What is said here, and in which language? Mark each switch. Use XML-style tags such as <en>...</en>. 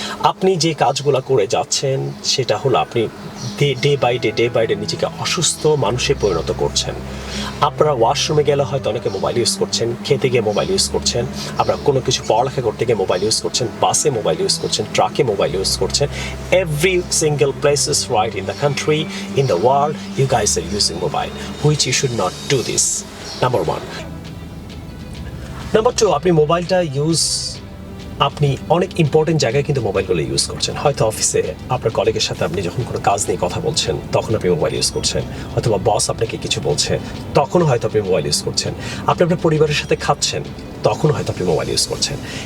<bn>আপনি যে কাজগুলো করে যাচ্ছেন সেটা হলো আপনি ডে বাই ডে নিজেকে অসুস্থ মানুষে পরিণত করছেন। আপনারা ওয়াশরুমে গেলে হয়তো অনেকে মোবাইল ইউজ করছেন, খেতে গিয়ে মোবাইল ইউজ করছেন, আপনারা কোনো কিছু পড়ালেখা করতে গিয়ে মোবাইল ইউজ করছেন, বাসে মোবাইল ইউজ করছেন, ট্রাকে মোবাইল ইউজ করছেন।</bn> <en>Every single places right in the country, in the world, you guys are using mobile, which you should not do this. Number one. Number two,</en> <bn>আপনি মোবাইলটা আপনি অনেক important জায়গায় কিন্তু মোবাইলগুলো ইউজ করছেন। হয়তো অফিসে আপনার কলিগের সাথে আপনি যখন কোনো কাজ নিয়ে কথা বলছেন তখন আপনি মোবাইল ইউজ করছেন, অথবা বস আপনাকে কিছু বলছে তখনও হয়তো আপনি মোবাইল ইউজ করছেন, আপনি আপনার পরিবারের সাথে খাচ্ছেন তখন হয়তো আপনি মোবাইল ইউজ করছেন।</bn>